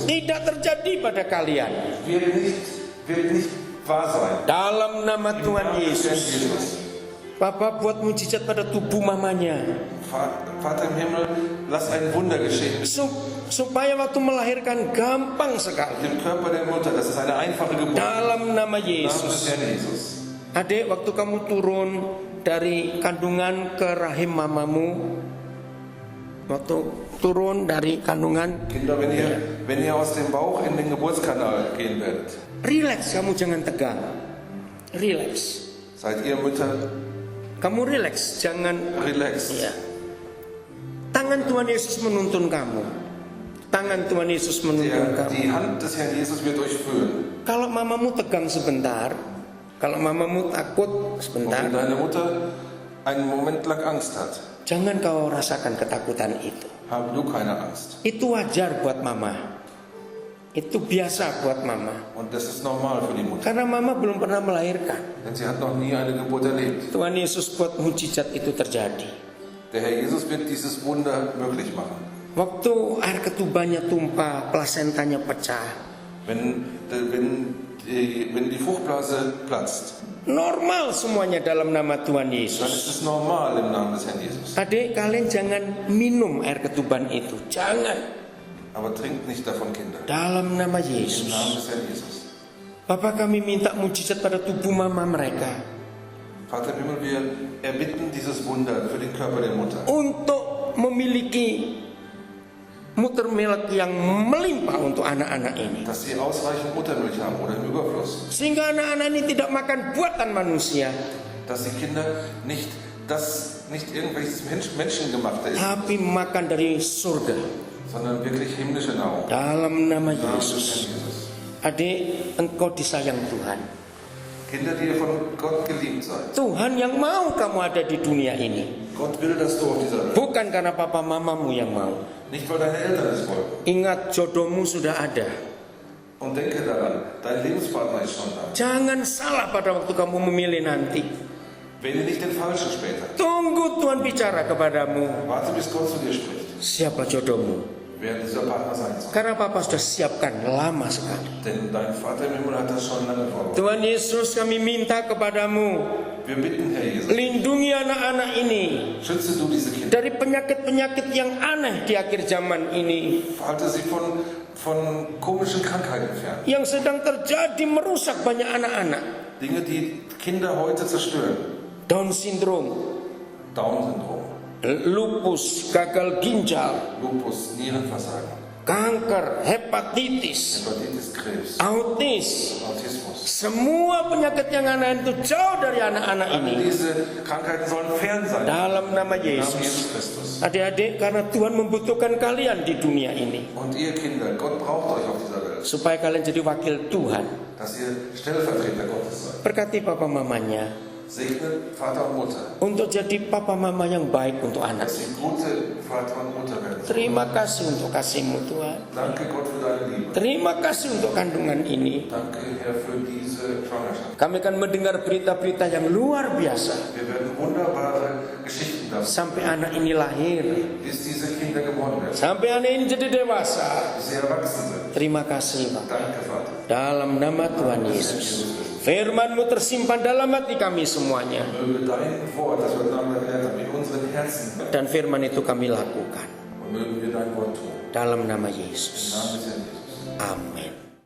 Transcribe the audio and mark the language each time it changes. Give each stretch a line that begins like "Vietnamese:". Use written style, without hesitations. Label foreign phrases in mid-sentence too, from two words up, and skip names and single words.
Indonesian: Tidak terjadi pada kalian.
German: wird nicht wahr sein.
Indonesian: Dalam nama Tuhan Yesus. Papa buat mujizat pada tubuh mamanya.
German: Vater im Himmel, lass ein Wunder geschehen.
Indonesian: Supaya waktu melahirkan gampang sekali.
German: Im Körper der Mutter, das ist eine einfache Geburt.
Indonesian: Dalam nama
German: Im Namen des
Indonesian: Yesus.
German: Herrn Jesus.
Indonesian: Adik, waktu kamu turun dari kandungan ke rahim mamamu, waktu turun dari kandungan,
German: Kinder, wenn ihr aus dem Bauch in den Geburtskanal gehen werdet,
Indonesian: relax, kamu jangan tegang. Relax.
German: seid ihr Mütter
Indonesian: Kamu relax, jangan.
German: relaxed.
Indonesian: Ya. Tangan Tuhan Yesus menuntun kamu. Tangan Tuhan Yesus menuntun kamu.
German: Die Hand des Herrn Jesus wird euch führen.
Indonesian: Kalau mamamu tegang sebentar, kalau mamamu takut
German: Und
Indonesian: sebentar,
German: wenn deine Mutter einen Moment lang Angst hat,
Indonesian: jangan kau rasakan ketakutan itu.
German: habe du keine Angst.
Indonesian: Itu wajar buat mama. Itu biasa buat mama.
German: Und das ist normal für die Mutter.
Indonesian: Karena mama belum pernah melahirkan.
German: Denn sie hat noch nie eine Geburt erlebt.
Indonesian: Tuhan Yesus buat mujizat itu terjadi.
German: Der Herr Jesus wird dieses Wunder möglich machen.
Indonesian: Waktu air ketubannya tumpah, plasentanya pecah.
German: Wenn die Fruchtblase platzt,
Indonesian: Normal semuanya dalam nama Tuhan
German: dann
Indonesian: Yesus.
German: ist es normal im Namen des Herrn Jesus.
Indonesian: Adik, kalian jangan minum air ketuban itu. Jangan.
German: Aber trinkt nicht davon, Kinder.
Indonesian: Dalam nama
German: Im Namen
Indonesian: Yesus.
German: des Herrn Jesus.
Indonesian: Bapak, kami minta mujizat pada tubuh mama mereka.
German: Vater im Himmel, wir erbitten dieses Wunder für den Körper der Mutter.
Indonesian: Untuk memiliki
English: muter milk
Indonesian: yang melimpah untuk anak-anak ini.
German: Dass sie ausreichend Muttermilch haben oder im Überfluss.
Indonesian: Sehingga anak-anak ini tidak makan buatan manusia.
German: Dass die Kinder nicht irgendwelches Menschengemachte ist,
Indonesian: Tapi makan dari surga.
German: sondern wirklich himmlische Nahrung.
Indonesian: Dalam nama
German: Im Namen des
Indonesian: Yesus.
German: Herrn Jesus.
Indonesian: Adik, engkau disayang Tuhan.
German: Kinder, die ihr von Gott geliebt seid.
Indonesian: Tuhan yang mau kamu ada di dunia ini.
German: Gott will, dass du auf dieser Welt.
Indonesian: Bukan karena papa mamamu yang mau.
German: Nicht, weil deine Eltern es wollen.
Indonesian: Ingat, jodohmu sudah ada.
German: Und denke daran, dein Lebenspartner ist schon da.
Indonesian: Jangan salah pada waktu kamu memilih nanti.
German: Wähle nicht den Falschen später.
Indonesian: Tunggu Tuhan bicara kepadamu.
German: Warte, bis Gott zu dir spricht.
Indonesian: Siapa jodohmu?
German: Wer dieser Partner sein soll.
Indonesian: Karena papa sudah siapkan lama sekali.
German: Denn dein Vater im Himmel hat das schon lange vorbereitet.
Indonesian: Tuhan Yesus, kami minta kepadamu,
German: Wir bitten, Herr Jesus,
Indonesian: lindungi anak-anak ini
German: schütze du diese Kinder.
Indonesian: dari penyakit-penyakit yang aneh di akhir zaman ini,
German: Halte sie von komischen Krankheiten fern.
Indonesian: yang sedang terjadi merusak banyak anak-anak.
German: Dinge, die Kinder heute zerstören.
Indonesian: Down syndrome,
German: Down-Syndrom,
Indonesian: lupus, gagal ginjal,
German: Lupus, Nierenversagen,
Indonesian: kanker, hepatitis,
German: Hepatitis, Krebs,
Indonesian: autis.
German: Autismus.
Indonesian: Semua penyakit yang aneh itu jauh dari anak-anak
German: Alle
Indonesian: ini.
German: diese Krankheiten sollen fern sein.
Indonesian: Dalam nama
German: Im Namen
Indonesian: Yesus.
German: Jesus Christus.
Indonesian: Adik-adik, karena Tuhan membutuhkan kalian di dunia ini.
German: Und ihr Kinder, Gott braucht euch auf dieser Welt,
Indonesian: Supaya kalian jadi wakil Tuhan.
German: dass ihr Stellvertreter Gottes seid.
Indonesian: Berkati papa mamanya.
German: Segnet Vater und Mutter,
Indonesian: Untuk jadi papa mama yang baik untuk anak.
German: dass sie gute Vater und Mutter werden.
Indonesian: Terima kasih untuk kasih-Mu Tuhan.
German: Danke Gott für deine Liebe.
Indonesian: Terima kasih untuk kandungan ini.
German: Danke Herr für diese Schwangerschaft.
Indonesian: Kami akan mendengar berita-berita yang luar biasa.
German: Wir werden wunderbare Geschichten davon,
Indonesian: Sampai anak ini lahir.
German: bis diese Kinder geboren werden,
Indonesian: Sampai anak ini jadi dewasa.
German: bis sie erwachsen sind.
Indonesian: Terima kasih Pak.
German: Danke Vater.
Indonesian: Dalam nama Tuhan Yesus. Firman-Mu tersimpan dalam hati kami semuanya.
German: Möge dein Wort, das wir miteinander gelernt haben, in unseren Herzen bleiben.
Indonesian: Dan firman itu kami lakukan.
German: Und mögen wir dein Wort tun.
Indonesian: Dalam nama
German: Im
Indonesian: Yesus.
German: Namen des Herrn Jesus.
Indonesian: Amin.